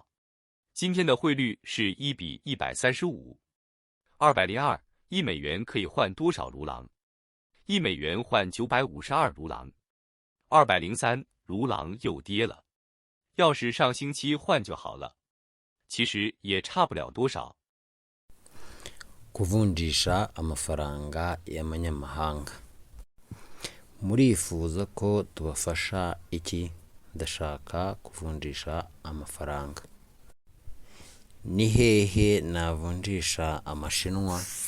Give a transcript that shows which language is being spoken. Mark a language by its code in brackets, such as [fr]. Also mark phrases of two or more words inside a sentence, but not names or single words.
[zh] 今天的汇率是1比135。202，1美元可以换多少卢朗？1美元换952卢朗。203，卢朗又跌了。要是上星期换就好了，其实也差不了多少。 [rw] kuvunjisha amafaranga y'amanyamahanga. Murifuza ko tubafasha iki? Ndashaka kuvunjisha amafaranga. Ni hehe navunjisha amashinwa?